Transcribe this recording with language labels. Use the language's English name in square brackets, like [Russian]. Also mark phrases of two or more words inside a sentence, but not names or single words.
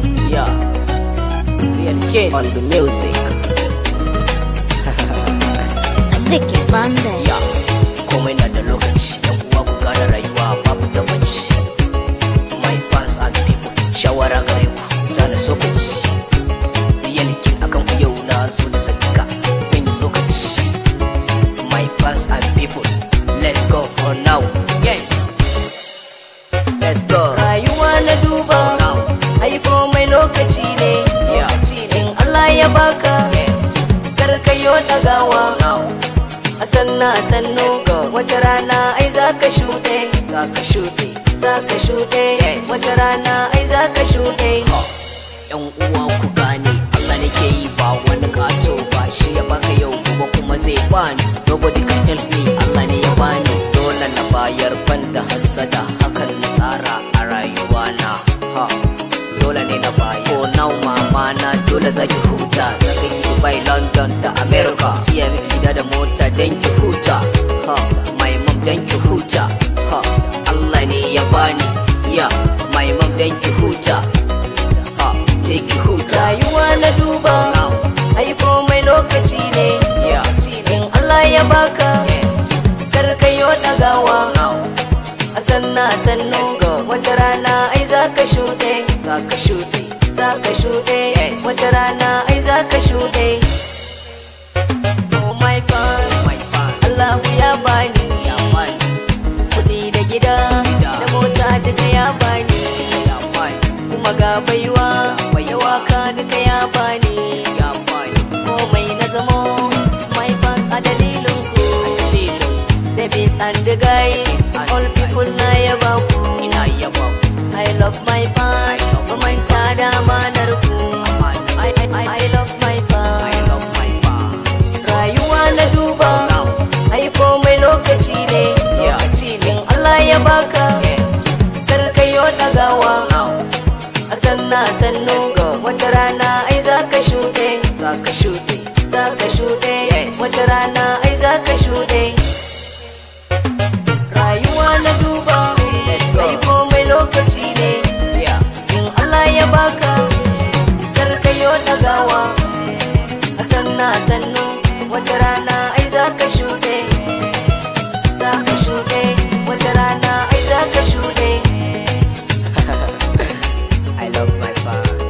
[English] Yeah. Real Kid on the music. Vicky Monday. Yeah. [Hausa] Komai na da lokaci, yan uwa ku gane rayuwa babu tabbaci. [English] My fans and people, [Hausa] shawara gare ku, zana so ku ci. Real Kid akan ku yau na zo da zakka, zan yi tsokaci. [English] My fans and people, let's go for now. Yes. Let's go. [Hausa] Rayuwa na duba, ai komai lokaci ne. Yeah. Lokaci ne. In Allah ya baka, Yes. kar ka yo dagawa. Now. A sannu, a sannu. [English] Let's go. [Hausa] Wata rana ai za ka shuɗe. Za ka shuɗe. Za ka shuɗe. Yes. Wata rana ai za ka shuɗe. Ha. Yan uwa ku gane, Allah ne ke yi ba wani ƙato ba. Shi ya baka yau gobe kuma zai bani. [English] Nobody can help me, [Hausa] Allah ne ya bani. Dole na bayar ban da hassada, hakan na tsara a rayuwa na. Ha. Dole ne na bayar. [English] For now, [Hausa] mama na dole za ki huta. Za ka yi Dubai, London da America. Siya miki gida da mota don ki huta. Ha. [English] My mom [Hausa] don ki huta. Ha. Allah ne ya bani. Ya. [English] My mom [Hausa] don ki huta. Ha. Je ki huta. Rayuwa na duba. Now. Ai komai lokaci ne. Yeah. Lokaci ne. In Allah ya baka. Yes. Kar ka yo dagawa. Now. A sannu, a sannu. [English] Let's go. [Hausa] Wata rana ai za ka shuɗe. Za ka shuɗe. Za ka shuɗe. Yes. Wata rana ai za ka shuɗe. [English] Oh my fan. My fan. [Hausa] Allah ya bani. Ya bani. Kuɗi da gida. Gida. Da mota duka ya bani. Ya bani. Kuma ga baiwa. Ga baiwa. Da waka duka ya bani. Ya bani. Komai na zamo. [English] My fans [Hausa] a dalilin ku. A dalilin ku. [English] Babies and the guys. Babies and All the people guys. [Hausa] na yaba ku. Ina yaba ku. [English] I love my fans. I love my [Hausa] Manta da amanar ku. Amanar. [English] I, I, I, I love my fans. I love my fans. [Hausa] Rayuwa na duba. Now. Ai komai lokaci ne. Yeah. Lokaci ne. In Allah ya baka. Yes. Kar ka yo dagawa. Now. A sannu, a sannu. [English] Let's go. [Hausa] Wata rana ai za ka shuɗe. Za ka shuɗe. Za ka shuɗe. Yes. Wata rana ai za ka shuɗe. Rayuwa na duba. [English] Let's go. [Hausa] Ai komai lokaci ne. Yeah. In Allah ya baka. Kar ka yo dagawa. A sannu, a sannu. Wata rana ai za ka shuɗe. Za ka shuɗe. Wata rana ai za ka shuɗe. [English] I love my fans.